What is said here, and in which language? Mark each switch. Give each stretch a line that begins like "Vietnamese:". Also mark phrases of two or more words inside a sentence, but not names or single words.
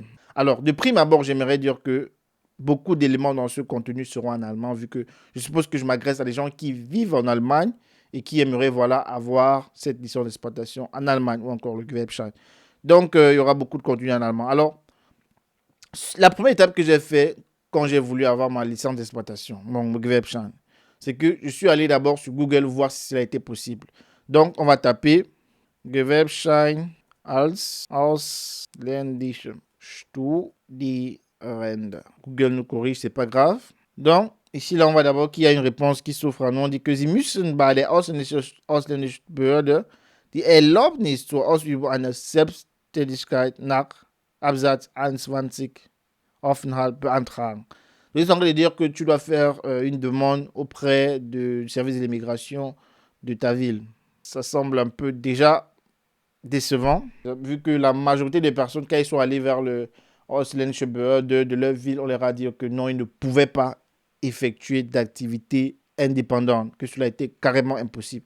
French: Alors, de prime abord, j'aimerais dire que beaucoup d'éléments dans ce contenu seront en allemand, vu que je suppose que je m'adresse à des gens qui vivent en Allemagne et qui aimeraient voilà, avoir cette licence d'exploitation en Allemagne ou encore le Gewerbschein. Donc, il y aura beaucoup de contenu en allemand. Alors, la première étape que j'ai fait quand j'ai voulu avoir ma licence d'exploitation, mon Gewerbschein, c'est que je suis allé d'abord sur Google voir si cela était possible. Donc, on va taper
German: Gewerbschein als ausländische Studierende.
French: Google nous corrige, c'est pas grave. Donc, ici, là, on voit d'abord qu'il y a une réponse qui s'offre à nous. On dit que
German: Sie müssen bei der ausländischen Behörde die Erlaubnis zur Ausübung einer Selbstständigkeit nach Absatz 21 Aufenthalt beantragen.
French: Je suis en train de dire que tu dois faire une demande auprès du service de l'immigration de ta ville. Ça semble un peu déjà décevant, vu que la majorité des personnes, quand ils sont allés vers le Ausländische de leur ville, on leur a dit que non, ils ne pouvaient pas effectuer d'activités indépendantes, que cela était carrément impossible.